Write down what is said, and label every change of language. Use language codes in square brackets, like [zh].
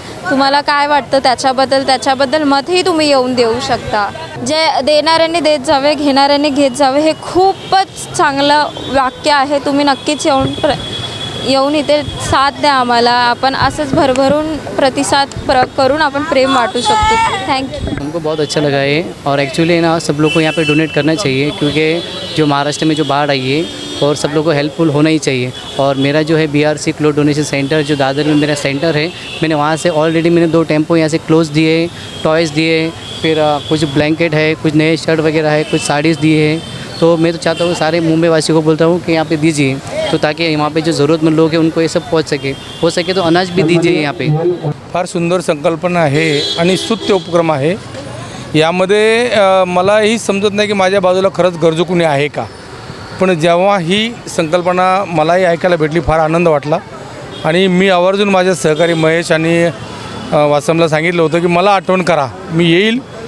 [mr] तुम्हाला काय वाटतं त्याच्याबद्दल मतही तुम्ही येऊन देऊ शकता. जे देणाऱ्यांनी देत जावे, घेणाऱ्यांनी घेत जावे, हे खूपच चांगलं वाक्य आहे. तुम्ही नक्कीच येऊन इथे साथ द्या आम्हाला. आपण असंच भरभरून प्रतिसाद करून आपण प्रेम वाटू शकतो. [en] Thank you. [hi] हमको बहुत अच्छा लगा है और एक्चुअली ना सब लोग को यहाँ पे डोनेट करना चाहिए क्योंकि जो महाराष्ट्र में जो बाढ़ आई है और सब लोग को हेल्पफुल होना ही चाहिए. और मेरा जो है BRC क्लोथ डोनेशन सेंटर जो दादर में मेरा सेंटर है, मैंने वहाँ से ऑलरेडी मैंने 2 टेम्पो यहाँ से क्लोथ्स दिए, टॉयज़ दिए, फिर कुछ ब्लैंकेट है, कुछ नए शर्ट वगैरह है, कुछ साड़ीज़ दिए हैं. तो मैं तो चाहता हूँ सारे मुंबई वासियों को बोलता हूँ कि यहाँ पे दीजिए, तो ताकि वहाँ पे जो ज़रूरतमंद लोग हैं उनको ये सब पहुँच सके. हो सके तो अनाज भी दीजिए यहाँ पे. [mr] फार सुंदर संकल्पना आहे आणि स्तुत्य उपक्रम आहे. यामध्ये मलाही समजत नाही की माझ्या बाजूला खरंच गरजू कुणी आहे का, पण जेव्हा ही संकल्पना मलाही ऐकायला भेटली फार आनंद वाटला. आणि मी आवर्जून माझ्या सहकारी महेश आणि वासमला सांगितलं होतं की मला आठवण करा, मी येईल.